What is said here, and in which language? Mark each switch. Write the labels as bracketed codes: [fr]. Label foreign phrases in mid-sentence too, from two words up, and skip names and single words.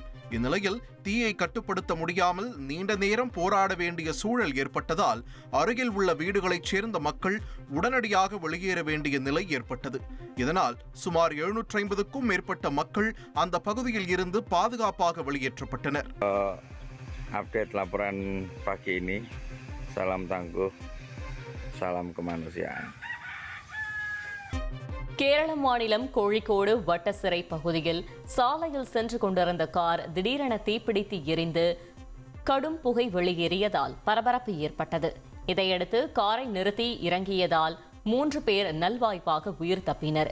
[ta] இந்நிலையில் தீயை கட்டுப்படுத்த முடியாமல் நீண்ட நேரம் போராட வேண்டிய சூழல் ஏற்பட்டதால் அருகில் உள்ள வீடுகளைச் சேர்ந்த மக்கள் உடனடியாக வெளியேற வேண்டிய நிலை ஏற்பட்டது. இதனால் சுமார் 750க்கும் மேற்பட்ட மக்கள் அந்த பகுதியில் இருந்து பாதுகாப்பாக வெளியேற்றப்பட்டனர். [ms] Update laporan pagi ini, salam tangguh, salam kemanusiaan. [ta] கேரள மாநிலம் கோழிக்கோடு வட்ட சிறை பகுதியில் சாலையில் சென்று கொண்டிருந்த கார் திடீரென தீப்பிடித்து எரிந்து கடும் புகை வெளியேறியதால் பரபரப்பு ஏற்பட்டது. இதையடுத்து காரை நிறுத்தி இறங்கியதால் 3 பேர் நல்வாய்ப்பாக உயிர் தப்பினர்.